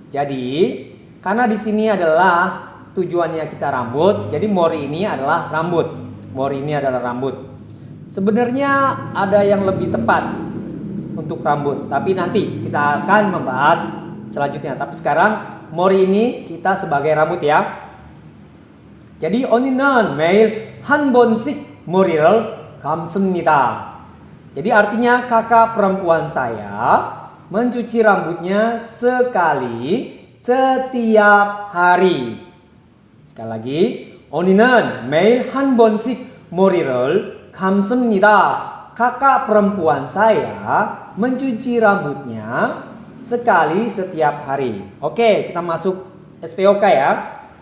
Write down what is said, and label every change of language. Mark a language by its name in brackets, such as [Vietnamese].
[Indonesian] Jadi karena di sini adalah tujuannya kita rambut, jadi mori ini adalah rambut. Mori ini adalah rambut. Sebenarnya ada yang lebih tepat untuk rambut, tapi nanti kita akan membahas selanjutnya. Tapi sekarang mori ini kita sebagai rambut ya. [Korean] Jadi 언니는 매일 한 번씩 머리를 감습니다. [Indonesian] Jadi artinya kakak perempuan saya mencuci rambutnya sekali setiap hari. Sekali lagi, [Korean] 언니는 매일 한 번씩 머리를 감습니다. [Indonesian] Kakak perempuan saya mencuci rambutnya sekali setiap hari. Oke, kita masuk SPOK ya.